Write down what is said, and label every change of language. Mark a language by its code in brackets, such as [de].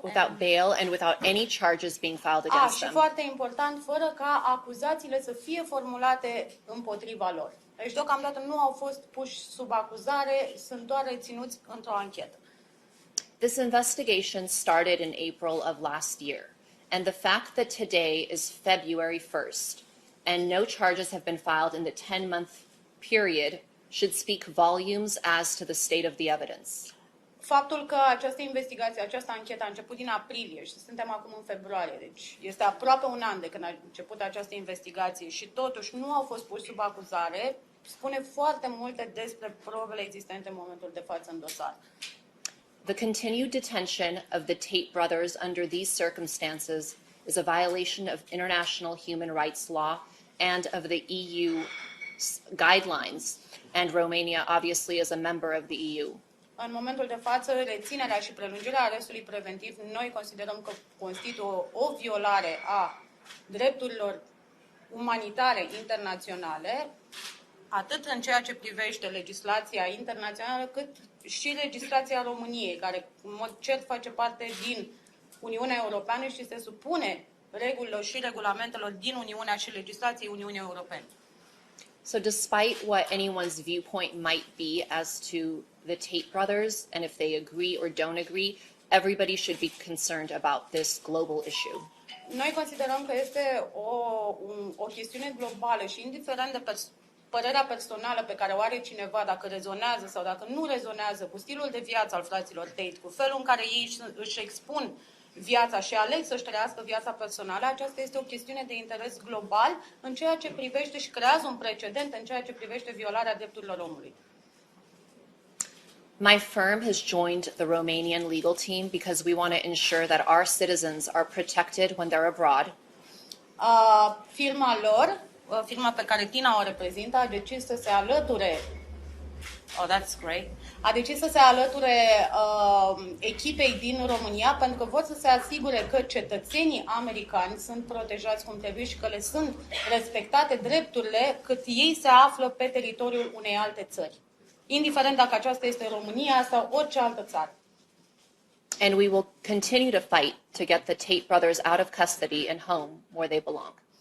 [en] Without bail and without any charges being filed against [ro] și [en] them. [ro] foarte important, fără ca acuzațiile să fie formulate împotriva lor. Deci deocamdată nu au fost puși sub acuzare, sunt doar reținuți într-o anchetă. [en] This investigation started in April of last year. And the fact that today is February 1st and no charges have been filed in the 10-month period should speak volumes as to the state of the evidence. [ro] Faptul că această investigație, această anchetă a început din aprilie și suntem acum în februarie, deci este aproape un an de când a început această investigație și totuși nu au fost puși sub acuzare, spune foarte multe despre probele existente în momentul de față în dosar. [en] The continued detention of the Tate brothers under these circumstances is a violation of international human rights law and of the EU guidelines, and Romania obviously is a member of the EU. [ro] În momentul de față, reținerea și prelungirea arestului preventiv, noi considerăm că constituie o violare a drepturilor umanitare internaționale atât în ceea ce privește legislația internațională, cât și legislația României, care în mod cert face parte din Uniunea Europeană și se supune regulilor și regulamentelor din Uniunea și legislației Uniunii Europene. [en] So despite what anyone's viewpoint might be as to the Tate brothers, and if they agree or don't agree, everybody should be concerned about this global issue. [ro] Noi considerăm că este o chestiune globală și indiferent de părerea personală pe care o are cineva, dacă rezonează sau dacă nu rezonează cu stilul de viață al fraților Tate, cu felul în care ei își expun viața și aleg să-și trăiască viața personală, aceasta este o chestiune de interes global în ceea ce privește și creează un precedent în ceea ce privește violarea drepturilor omului. [en] My firm has joined the Romanian legal team because we want to ensure that our citizens are protected when they're abroad. [ro] Firma pe care Tina o reprezintă, a decis să se alăture echipei din România pentru că vor să se asigure că cetățenii americani sunt protejați cum trebuie și că le sunt respectate drepturile cât ei se află pe teritoriul unei alte țări, indiferent dacă aceasta este România sau orice altă țară. [en] And we will continue to fight to get the Tate brothers out of custody and home where they belong.